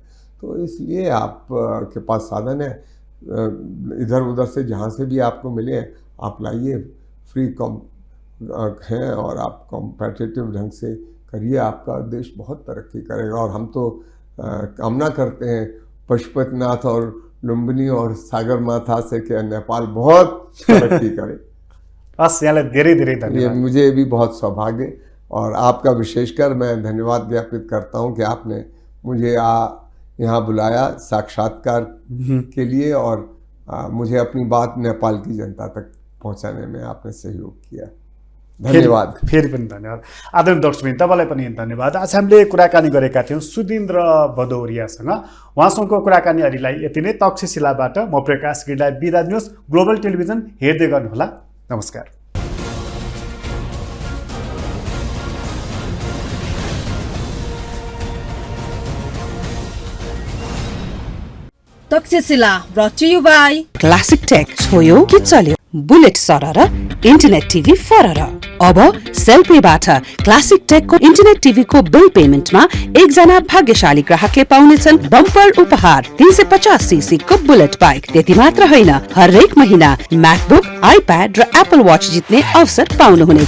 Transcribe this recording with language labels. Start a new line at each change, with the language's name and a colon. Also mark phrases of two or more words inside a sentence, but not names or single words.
Hindi: तो इसलिए आप के पास साधन है, इधर उधर से जहाँ से भी आपको मिले आप लाइए, फ्री कम हैं और आप कॉम्पिटिटिव ढंग से करिए, आपका देश बहुत तरक्की करेगा। और हम तो कामना करते हैं पशुपतिनाथ और लुम्बिनी और सागरमाथा से कि नेपाल बहुत तरक्की करे।
Nepali: हस्, यहाँलाई धेरै धेरै
Hindi: ये धन्यवाद। मुझे भी बहुत सौभाग्य और आपका विशेषकर मैं धन्यवाद ज्ञापित करता हूँ कि आपने मुझे यहाँ बुलाया साक्षात्कार के लिए और मुझे अपनी बात नेपाल की जनता तक पहुँचाने में आपने सहयोग किया। धन्यवाद।
Nepali: फेरि पनि धन्यवाद। आदरणीय दर्शकबिन, तपाईँलाई पनि धन्यवाद। आज हामीले कुराकानी गरेका थियौँ सुदिन्द्र भदौरियासँग। उहाँसँगको कुराकानीहरूलाई यति नै। तक्षशिलाबाट म प्रकाश गिरीलाई बिदा दिनुहोस्। ग्लोबल टेलिभिजन हेर्दै गर्नुहोला। नमस्कार। तक्षशिला
English: brought to you by
Nepali: क्लासिक टेक छोयो कि चल्यो। बुलेट सरर,
English: internet TV
Nepali: फरर। अब सेलपेबाट क्लासिक टेकको
English: internet TVको bill paymentमा
Nepali: एकजना भाग्यशाली ग्राहकले पाउनेछन् बम्पर उपहार 350 सीसी को बुलेट बाइक। त्यति मात्र होइन, हरेक महिना म्याकबुक, आइप्याड र एप्पल वाच जित्ने अवसर पाउनुहुनेछ।